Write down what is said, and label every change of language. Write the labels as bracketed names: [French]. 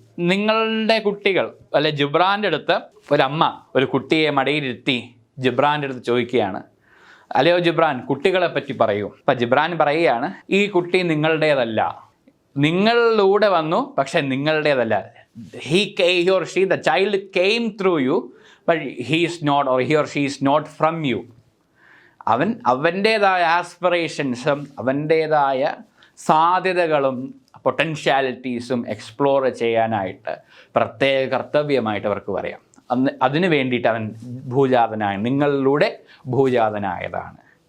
[Malayalam] നിങ്ങളുടെ കുട്ടികൾ അല്ലെ, ജിബ്രാൻ്റെ അടുത്ത് ഒരമ്മ ഒരു കുട്ടിയെ മടിയിലിരുത്തി ജിബ്രാൻ്റെ അടുത്ത് ചോദിക്കുകയാണ്, അല്ലയോ ജിബ്രാൻ, കുട്ടികളെ പറ്റി പറയൂ. അപ്പം ജിബ്രാൻ പറയുകയാണ്, ഈ കുട്ടി നിങ്ങളുടേതല്ല, നിങ്ങളിലൂടെ വന്നു പക്ഷെ നിങ്ങളുടേതല്ല. [English] he or she, the child came through you, but he is not, or he or she is not from you. [Malayalam] അവൻ്റേതായ ആസ്പിറേഷൻസും അവൻ്റേതായ സാധ്യതകളും പൊട്ടൻഷ്യാലിറ്റീസും എക്സ്പ്ലോർ ചെയ്യാനായിട്ട് പ്രത്യേക കർത്തവ്യമായിട്ട് അവർക്ക് പറയാം. അതിനു വേണ്ടിയിട്ട് അവൻ ഭൂജാതനായ, നിങ്ങളിലൂടെ ഭൂജാതനായതാണ്.